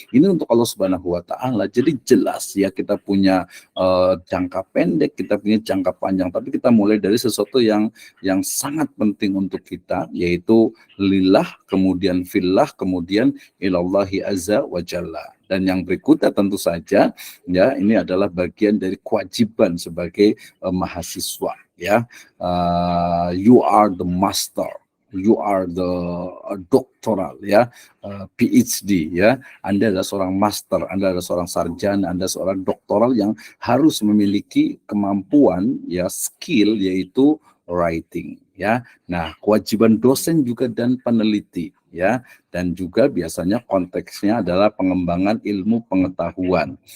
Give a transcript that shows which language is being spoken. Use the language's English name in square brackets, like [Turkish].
[Indonesian] Ini untuk Allah Subhanahu wa taala. Jadi jelas ya kita punya jangka pendek, kita punya jangka panjang, tapi kita mulai dari sesuatu yang sangat penting untuk kita, yaitu lillah, kemudian fillah, kemudian ilallahi azza wa jalla. Dan yang berikutnya tentu saja ya ini adalah bagian dari kewajiban sebagai mahasiswa ya. [English] You are the master, you are the doktoral ya, PhD ya. [Indonesian] Anda adalah seorang master, Anda adalah seorang sarjana, Anda seorang doktoral yang harus memiliki kemampuan ya, skill, yaitu writing ya. Nah, kewajiban dosen juga dan peneliti ya, dan juga biasanya konteksnya adalah pengembangan ilmu pengetahuan.